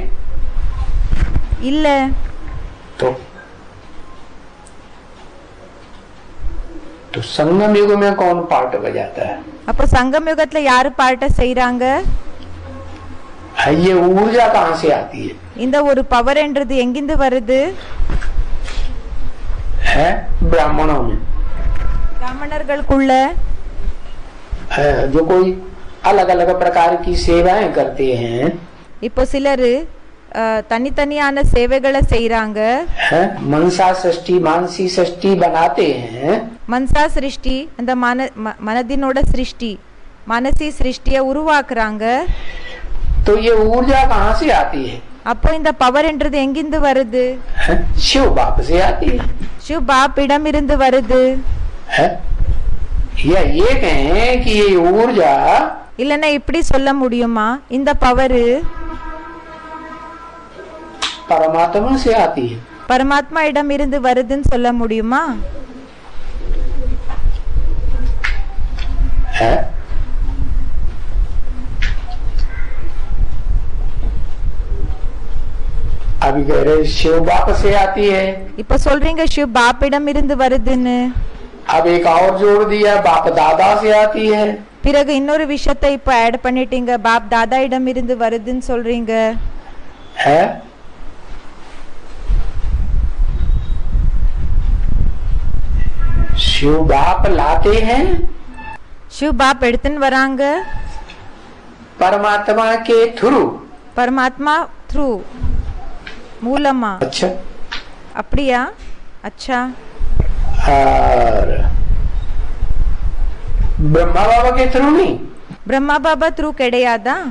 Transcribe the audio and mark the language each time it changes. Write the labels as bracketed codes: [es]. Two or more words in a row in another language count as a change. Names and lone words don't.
[ta] இல்ல. [hi] तो संगम युग में कौन पार्ट बजाता है? [ta] அப்ப சங்கம் யுகத்துல யாரு பாட்ட செய்றாங்க? [hi] ये ऊर्जा कहाँ से आती है? [ta] இந்த ஒரு பவர் என்றது எங்கிருந்து வருது? [hi] है ब्राह्मणों में, [ta] பிராமணர்களுக்குள்ள [hi] जो कोई अलग अलग प्रकार की सेवाएं करते हैं। [ta] இப்போ சிலரு தனித்தனியான சேவைகளை செய்றாங்க. [hi] मनसा सृष्टि मानसी सृष्टि बनाते हैं। [ta] மனசா சிருஷ்டி, அந்த மனதினோட சிருஷ்டி, மானசி சிருஷ்டியை உருவாக்குறாங்க. [hi] तो ये ऊर्जा कहाँ से आती है? [ta] அப்போ இந்த பவர் என்றது எங்கிருந்து வருது? [hi] शिव बाप से आती है। [ta] शिव बाप इडम इருந்து வருது. [hi] या ये कहें कि ये ऊर्जा, [ta] இல்லனா இப்படி சொல்ல முடியுமா இந்த பவர் [hi] परमात्मा से आती है? [ta] பரமாத்மா இடம் இருந்து வருதுன்னு சொல்ல முடியுமா? [hi] है अभी कह रहे शिव बाप से आती है। [ta] இப்ப சொல்றீங்க शिव बाप இடம் இருந்து வருதுன்னு. [hi] अब एक और जोड़ दिया, बाप दादा से आती है। [ta] பிறகு இன்னொரு விஷயத்தை இப்ப ஆட் பண்ணிட்டீங்க, பாப் தாதா இடம் இருந்து வருதுன்னு சொல்றீங்க. [hi] है शिव बाप लाते हैं, [ta] शिव बाप எடுத்துன்னு வராங்க [hi] परमात्मा के थ्रू। [ta] परमात्मा थ्रू மூலமா. [hi] अच्छा, [ta] அப்படியா? अच्छा. [hi] और ब्रह्मा बाबा के थ्रू नहीं? [ta] ब्रह्मा बाबा थ्रू கிடையாதா?